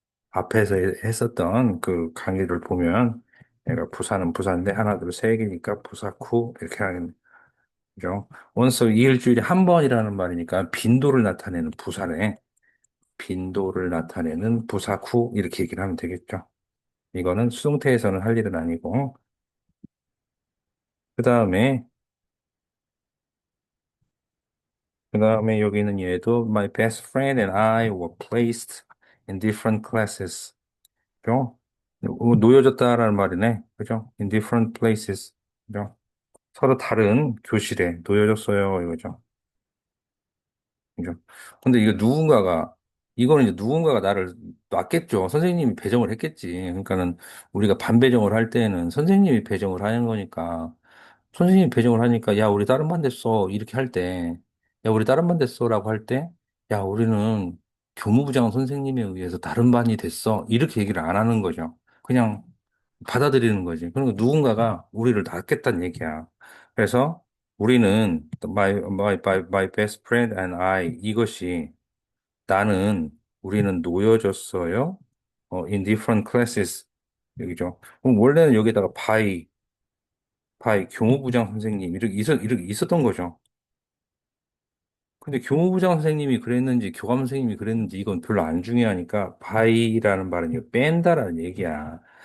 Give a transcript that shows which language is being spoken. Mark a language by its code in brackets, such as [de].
[ko] 앞에서 했었던 그 강의를 보면 얘가 부사는 부사인데 하나 둘 세 개니까 부사쿠 이렇게 하는 거죠. 원서 이 일주일에 한 번이라는 말이니까 빈도를 나타내는 부사네. 빈도를 나타내는 부사쿠 이렇게 얘기를 하면 되겠죠. 이거는 수동태에서는 할 일은 아니고 그 다음에 여기는 얘도 [en] My best friend and I were placed in different classes. [ko] 그죠? 놓여졌다라는 말이네. 그죠? [en] In different places. [ko] 그죠? 서로 다른 교실에 놓여졌어요. 이거죠. 그죠? 근데 이거는 이제 누군가가 나를 놨겠죠. 선생님이 배정을 했겠지. 그러니까는 우리가 반배정을 할 때는 선생님이 배정을 하는 거니까 선생님이 배정을 하니까 야, 우리 다른 반 됐어. 이렇게 할 때, 야, 우리 다른 반 됐어라고 할 때, 야, 우리는 교무부장 선생님에 의해서 다른 반이 됐어. 이렇게 얘기를 안 하는 거죠. 그냥 받아들이는 거지. 그러니까 누군가가 우리를 낳겠다는 얘기야. 그래서 우리는 [en] my best friend and I [ko] 이것이 나는 우리는 놓여졌어요. [en] in different classes [ko] 여기죠. 그럼 원래는 여기다가 by 교무부장 선생님 이렇게 있었던 거죠. 근데 교무부장 선생님이 그랬는지 교감 선생님이 그랬는지 이건 별로 안 중요하니까 by라는 말은 이거 뺀다라는 얘기야.